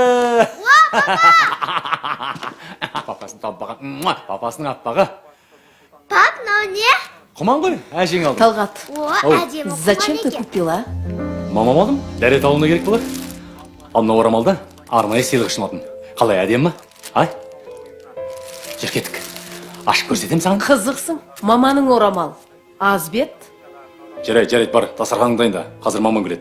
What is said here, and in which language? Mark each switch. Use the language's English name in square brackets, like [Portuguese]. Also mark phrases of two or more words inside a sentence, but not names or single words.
[Kazakh] Папасын таппаған. Папасының аппағы. Пап, мынау не? Құман ғой, әжең алды. Талғат, Әдемі. [Russian] зачем ты купила? [Kazakh] Мамам алдым, дәрет алуына керек болар. Ал мына орамалды арнайы сыйлық үшін алдым. Қалай, әдемі ма? Ай? Жүр кеттік. Ашып көрсетем саған. Қызықсың, маманың орамал. Аз бет. Жарайды, бар, дастарханыңды дайында. Қазір мамам келеді.